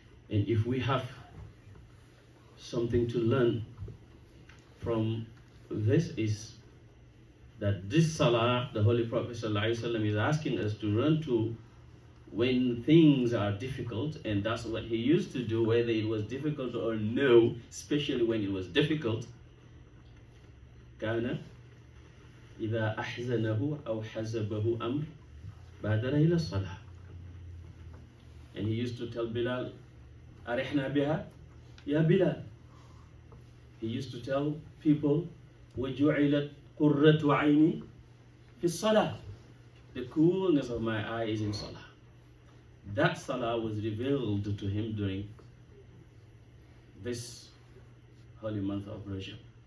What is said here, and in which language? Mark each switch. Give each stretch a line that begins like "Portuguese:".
English: And if we have something to learn from this, is that this salah, the Holy Prophet ﷺ is asking us to run to when things are difficult, and that's what he used to do, whether it was difficult or no, especially when it was difficult.
Arabic: كان إذا أحزنه أو حزبه أمر بادر إلى الصلاة.
English: And he used to tell Bilal,
Arabic: أرحنا بها يا بلال.
English: He used to tell people,
Arabic: وجعلت قرة عيني في الصلاة.
English: The coolness of my eye is in salah. That salah was revealed to him during this holy month of Rajab.